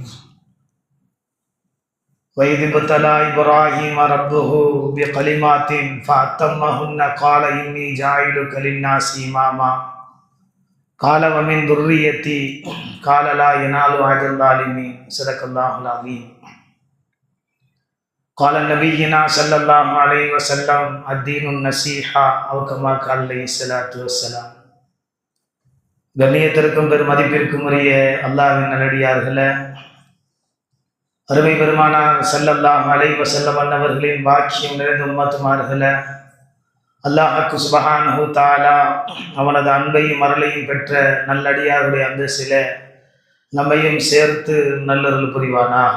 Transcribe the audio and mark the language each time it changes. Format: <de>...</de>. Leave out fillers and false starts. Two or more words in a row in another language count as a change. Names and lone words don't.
<ar>وإذ ابتلى إبراهيم ربه بكلمات فأتمهن قال إني جاعلك للناس إماما قال ومن ذريتي قال لا ينال عهد الظالمين. صدق الله العظيم. قال نبينا صلى الله عليه وسلم الدين النصيحة أو كما قال عليه الصلاة والسلام.</ar> <ta>கண்ணியத்திற்கும் பெருமதிப்பிற்கும் உரிய அல்லாஹ்வின் நல்லடியார்களே, அருமை பெருமானார்</ta> <ar>صلى الله عليه وسلم</ar> <ta>அவர்களின் வாக்கியம் நிறைந்த உம்மத்துமார்களே, அல்லாஹ்வுக்கு</ta> <ar>سبحانه وتعالى</ar> <ta>அவனது அன்பையும் அருளையும் பெற்ற நல்லடியாருடைய அந்தஸ்திலே நம்மையும் சேர்த்து நல்லருள் புரிவானாக.</ta>